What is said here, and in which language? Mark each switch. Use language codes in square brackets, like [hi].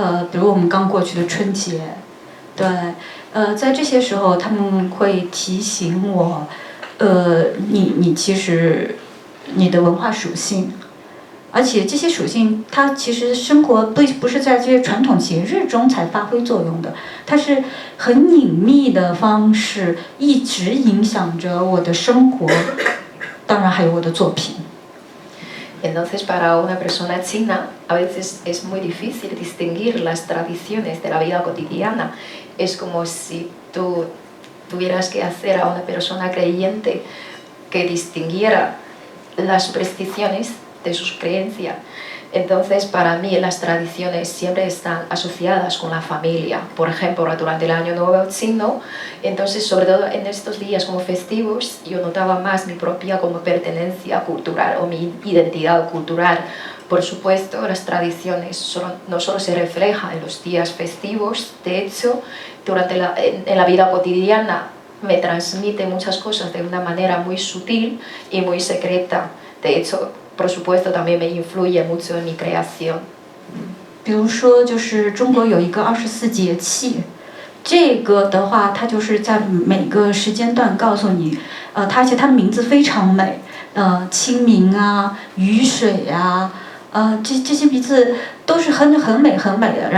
[zh] 比如我们刚过去的春节，对，在这些时候他们会提醒我，你其实你的文化属性，而且这些属性它其实生活不是在这些传统节日中才发挥作用的，它是很隐秘的方式一直影响着我的生活，当然还有我的作品。 [es] Entonces, para una persona china, a veces es muy difícil distinguir las tradiciones de la vida cotidiana. Es como si tú tuvieras que hacer a una persona creyente que distinguiera las supersticiones de sus creencias. Entonces, para mí las tradiciones siempre están asociadas con la familia. Por ejemplo, durante el Año Nuevo chino, entonces, sobre todo en estos días como festivos, yo notaba más mi propia como pertenencia cultural o mi identidad cultural. Por supuesto, las tradiciones no solo se reflejan en los días festivos, de hecho, en la vida cotidiana me transmite muchas cosas de una manera muy sutil y muy secreta. De hecho, por supuesto, también me influye mucho en mi creación. [zh] 比如说，就是中国有一个24节气，这个的话，它就是在每个时间段告诉你，而且它的名字非常美，清明啊、雨水啊，这些名字都是很美的。